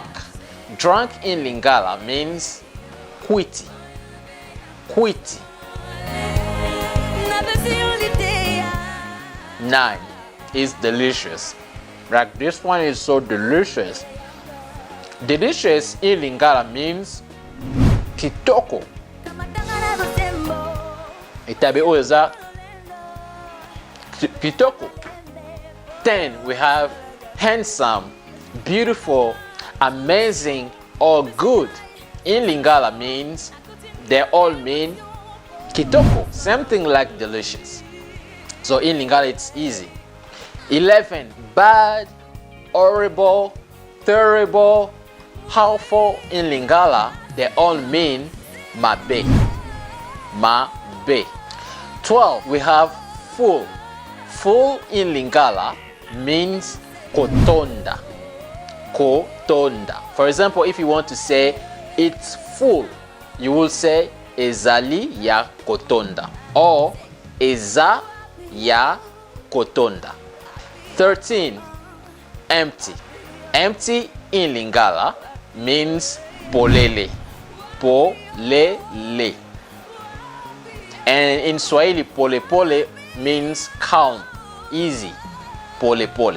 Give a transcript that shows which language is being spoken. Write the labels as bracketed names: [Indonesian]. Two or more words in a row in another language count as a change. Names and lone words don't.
[English] Drunk in Lingala means [Lingala] quiti, quiti. [English] 9 is delicious. Like, this one is so delicious. Delicious in Lingala means kitoko. [Lingala] Itabe oza kitoko. [English] 10, we have handsome, beautiful, amazing, or good. In Lingala means they all mean Kitoko, same thing like delicious. So in Lingala it's easy. 11, bad, horrible, terrible, harmful. In Lingala they all mean mabe. Mabe. 12, we have full. Full in Lingala means kotonda. Kotonda. For example, if you want to say it's full, you will say [Lingala] ezali ya kotonda [English] or [Lingala] eza ya kotonda. [English] 13, empty. Empty in Lingala means polele. Polele. And in Swahili, [Swahili] pole pole [English] means calm, easy. [Swahili] Pole pole.